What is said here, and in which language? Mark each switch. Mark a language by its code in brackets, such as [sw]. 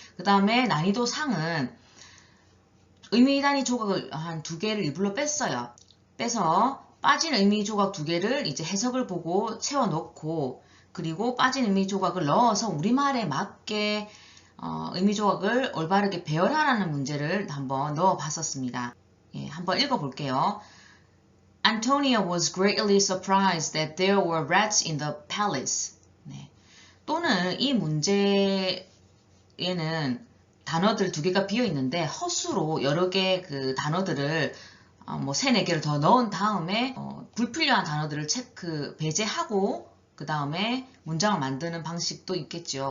[ko] 그 다음에 난이도 상은 의미 단위 조각을 한 2개를 일부러 뺐어요. 빼서 빠진 의미 조각 2개를 이제 해석을 보고 채워 넣고, 그리고 빠진 의미 조각을 넣어서 우리말에 맞게 의미 조각을 올바르게 배열하라는 문제를 한번 넣어 봤었습니다. 예, 한번 읽어 볼게요. [en] Antonia was greatly surprised that there were rats in the palace. [ko] 네. 또는 이 문제에는 단어들 2개가 비어 있는데 허수로 여러 개 그 단어들을 3, 4개를 더 넣은 다음에 불필요한 단어들을 배제하고 그 다음에 문장을 만드는 방식도 있겠죠.